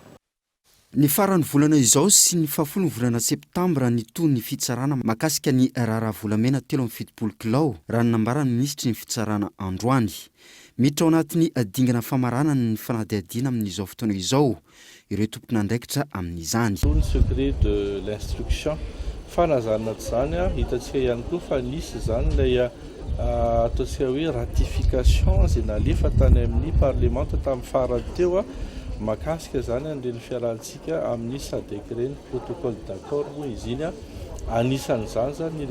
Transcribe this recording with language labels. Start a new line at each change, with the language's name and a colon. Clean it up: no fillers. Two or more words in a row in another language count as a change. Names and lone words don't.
Malagasy: Ny farany volana izao sy ny fahafolon'ny volana septambra ny toy ny fitsarana mahakasika ny raharaha volamena 370 kilao raha nambarany ministry ny fitsarana androany. Miditra ao anatin'ny dingana famarana ny fanadihadiana amin'izao fotoana izao ireo tompon'andraikitra amin'izany.
French: Le secret de l'instruction
Malagasy: fanazana zany hitantsika ihany koa fa nisy zany ilay ataontsika hoe ratification izay nalefa tany amin'ny parlement tamin'ny farany teo mahakasika zany an'ireny fiarahantsika amin'ny SADC reny
French: protocole d'accord
Malagasy: moa izy iny anisan'izany zany ny